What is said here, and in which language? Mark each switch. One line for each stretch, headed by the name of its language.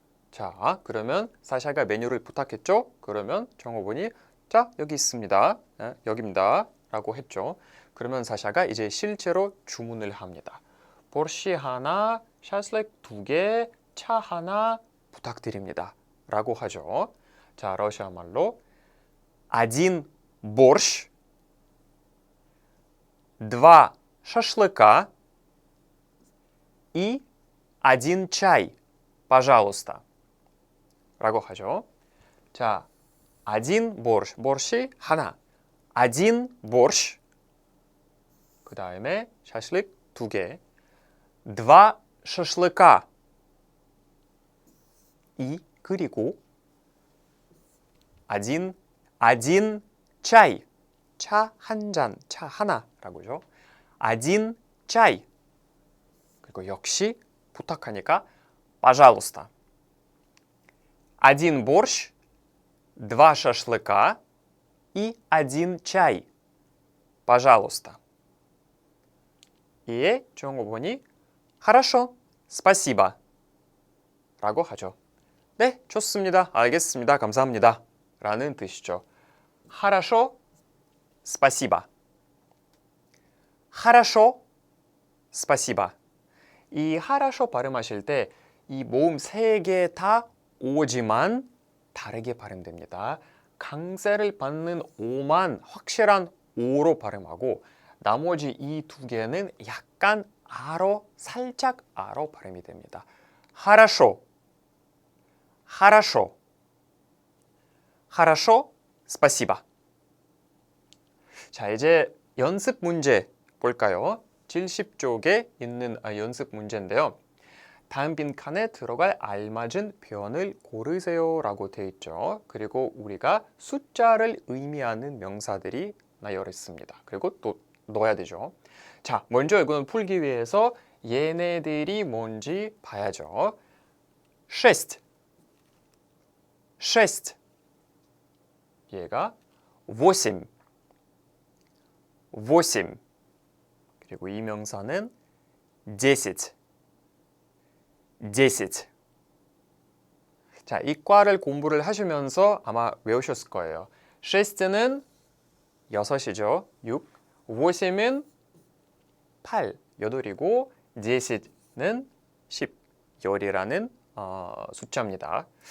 Korean: 자, 그러면 사샤가 메뉴를 부탁했죠? 그러면 정호분이 자, 여기 있습니다. 여기입니다. 라고 했죠. 그러면 사샤가 이제 실제로 주문을 합니다. 보르시 하나, 샤슬렉 2개, 차 하나 부탁드립니다. 라고 하죠. 자, 러시아 말로
Russian: один борщ, 2 шашлыка и 1 чай, пожалуйста.
Korean: 라고 하죠.
Russian: 자, один борщ, борщ이 하나, один борщ.
Korean: 그 다음에 샤슬릭 2개,
Russian: 2 шашлыка.
Korean: 이 그리고
Russian: один чай.
Korean: 차 한 잔, 차 하나라고 하죠.
Russian: один чай.
Korean: 그리고 역시 부탁하니까 пожалуйста.
Russian: один борщ, 2 шашлыка и 1 чай. пожалуйста.
Korean: 이에 정어본이
Russian: хорошо, спасибо.
Korean: 라고 하죠. 네, 좋습니다. 알겠습니다. 감사합니다. 라는 뜻이죠.
Russian: хорошо, спасибо. хорошо, спасибо.
Korean: 이 하라쇼 발음하실 때 이 모음 세 개 다 오지만 다르게 발음됩니다. 강세를 받는 오만 확실한 오로 발음하고 나머지 이 두 개는 약간 아로 살짝 아로 발음이 됩니다.
Russian: 하라쇼, 하라쇼, 하라쇼, 스파시바.
Korean: 자, 이제 연습 문제 볼까요? 70쪽에 있는 연습 문제인데요. 다음 빈칸에 들어갈 알맞은 표현을 고르세요 라고 되어 있죠. 그리고 우리가 숫자를 의미하는 명사들이 나열해 있습니다. 그리고 또 넣어야 되죠. 자, 먼저 이거는 풀기 위해서 얘네들이 뭔지 봐야죠.
Russian: шесть, шесть. 얘가 восемь, восемь.
Korean: 그리고 이 명사는
Russian: десять, десять.
Korean: 자, 이 과를 공부를 하시면서 아마 외우셨을 거예요. шест는 6이죠. 6. восем은 8, 8이고 десят는 10, 10이라는 숫자입니다.